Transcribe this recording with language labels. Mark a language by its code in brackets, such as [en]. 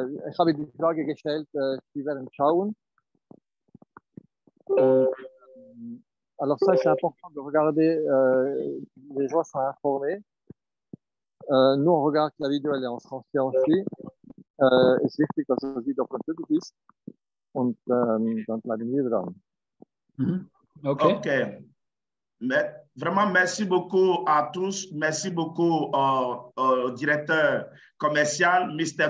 [de] Ich habe die Frage gestellt, Sie werden schauen. [fr] Alors ça, c'est important de regarder, les gens sont informés. Nous, on regarde que la vidéo, elle est en français aussi. [de] Es ist wichtig, dass das Video französisch ist. Und dann bleiben wir dran. OK. [fr] Mais, vraiment, merci beaucoup à tous. Merci beaucoup au directeur commercial, Mr.